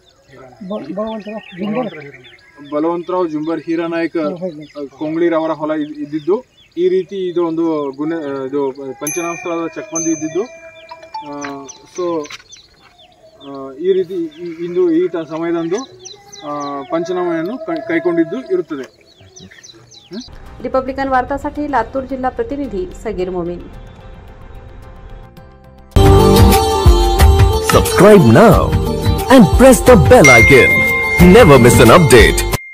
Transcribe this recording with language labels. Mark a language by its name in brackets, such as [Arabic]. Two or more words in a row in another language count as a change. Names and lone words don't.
[Kannada] ಬಲವಂತರಾವ್ ಜುಂಬರ್ ಹೀರಾನಾಯ್ಕ ಕೊಂಗ್ಳಿರವರ ಹೊಲ ಇದ್ದಿದ್ದು ಈ ರೀತಿ ಇದು ಒಂದು ಇದು ಪಂಚನಾಮ ಸ್ಥಳದ ಚೆಕ್ಬಂದಿ ಇದ್ದಿದ್ದು। ಸೊ ಈ ರೀತಿ ಇಂದು ಈ ಸಮಯದಂದು पंचनाम्यानं ಕೈಗೊಂಡಿದ್ದು ಇರುತ್ತದೆ। [Marathi] रिपब्लिकन वार्तासाठी लातूर जिल्हा प्रतिनिधी सगीर मोमीन। [English] Subscribe now and press the bell icon. Never miss an update.